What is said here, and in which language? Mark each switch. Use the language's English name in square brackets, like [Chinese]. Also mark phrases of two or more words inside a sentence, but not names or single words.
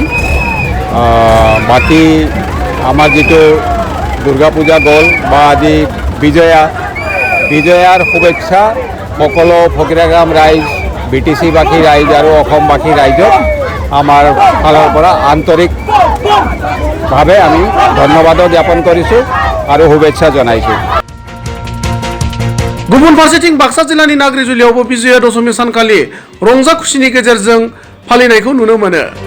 [Assamese] বাকী আমাৰ যিটো দুৰ্গা পূজা গ'ল বা আজি বিজয়াৰ শুভেচ্ছা সকলো ফকীৰাগাম ৰাইজ, BTC-বাসী ৰাইজ আৰু অসমবাসী ৰাইজক আমাৰ ফালৰ পৰা আন্তৰিকভাৱে আমি ধন্যবাদো জ্ঞাপন কৰিছোঁ আৰু শুভেচ্ছা জনাইছোঁ। [Bodo] गुबुन फारसेथिं बाक्सा जिल्लानि नाग्रिजुलियावबो विजया दशमी सानखालि रंजा खुसिनि गेजेरजों फालिनायखौ नुनो मोनो।